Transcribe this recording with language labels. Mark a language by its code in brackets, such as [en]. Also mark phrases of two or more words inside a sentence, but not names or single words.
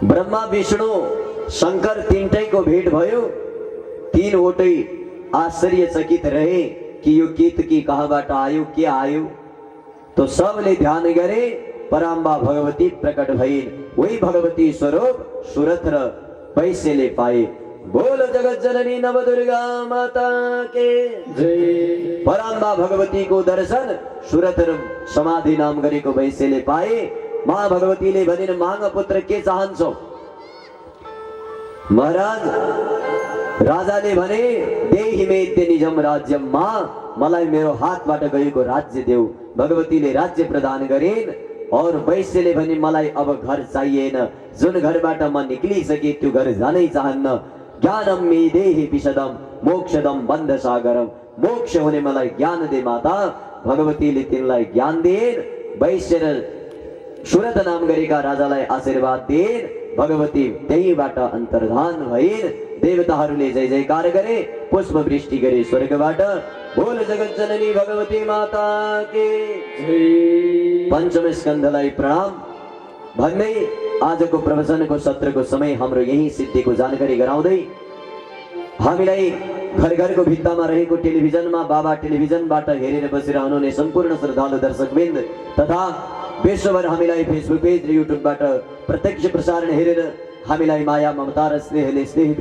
[ne] ब्रह्मा विष्णु शंकर तीनटैको भेट भयो। तीनवटै आश्चर्यचकित रहे कि यो केतकी कहाँबाट आयो, के आयो। तो सबले ध्यान गरे, पराम्बा भगवती प्रकट भइन्। वही भगवती स्वरूप सुरथ र वैश्यले पाए। [hi] बोल जगत जननी नवदुर्गा माता के जय। [ne] पराम्बा भगवतीको दर्शन सुरथ र समाधि नाम गरेको वैश्यले पाए। माँ भगवतीले भनिन्, माग पुत्र, के चाहन्छौ? महाराज, राजाले भने, [sa] देहि मेत्य निजम राज्यम, [ne] माँ मलाई मेरो हातबाट गएको राज्य देऊ। भगवतीले राज्य प्रदान गरिन्। और वैश्यले भने, मलाई अब घर चाहिएन, जुन घरबाट म निक्लिसके त्यो घर जानै चाहन्न। [sa] ज्ञानम मे देहि विशदम मोक्षदम बन्ध सागरम, [ne] मोक्ष हुने मलाई ज्ञान दे माता। भगवतीले तिनलाई ज्ञान दिइन्। वैश्य र सुरथ नाम गरेका राजालाई आशीर्वाद दिइन्। भगवती त्यहीबाट अन्तर्धान भइन्। देवताहरूले जय जयकार गरे, पुष्प वृष्टि गरे स्वर्गबाट। [hi] बोल जगत जननी भगवती माता के जय। [ne] पंचम स्कन्धलाई प्रणाम भन्दै आजको प्रवचनको सत्रको समय हाम्रो यही सिद्धिको जानकारी गराउँदै हामीलाई घर घरको भित्तामा रहेको टेलिभिजनमा बाबा टेलिभिजनबाट हेरेर बसिरहनुहुने सम्पूर्ण श्रद्धालु दर्शकवृन्द तथा विश्वभर हामीलाई फेसबुक पेज र युट्युबबाट प्रत्यक्ष प्रसारण हेरेर हामीलाई माया ममता र स्नेहले स्नेहित